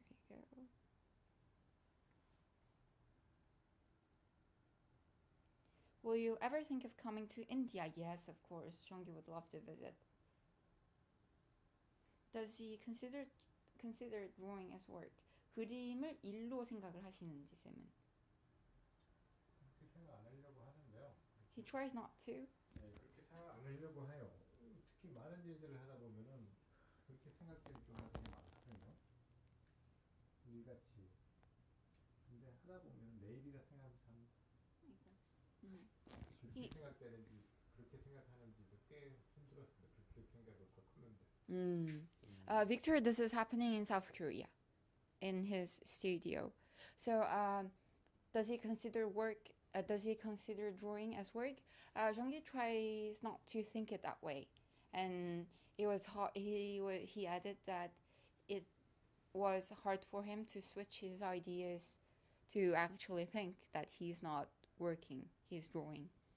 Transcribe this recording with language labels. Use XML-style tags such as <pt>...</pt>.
<en>There we go. Will you ever think of coming to India? Yes, of course. Jeonggi would love to visit. Does he consider drawing as work?</en> <ko>그림을 일로 생각을 하시는지 쌤은? 그렇게 생각 안 하려고 하는데요.</ko> <en>He tries not to.</en> <ko>네, 그렇게 생각 안 하려고 해요. 특히 많은 일들을 하다 보면은 그렇게 생각될 경우가 되게 많거든요. 일같이. 근데 하다 보면 내일이라 생각하면 참 그렇게 생각되는지 그렇게 생각하는지도 꽤 힘들었어요. 그렇게 생각을 바꾸는데.</ko> <en>Victor, this is happening in South Korea, in his studio. So, does he consider work? Does he consider drawing as work? Jeonggi tries not to think it that way, and it was hard. He added that it was hard for him to switch his ideas to actually think that he's not working, he's drawing.</en>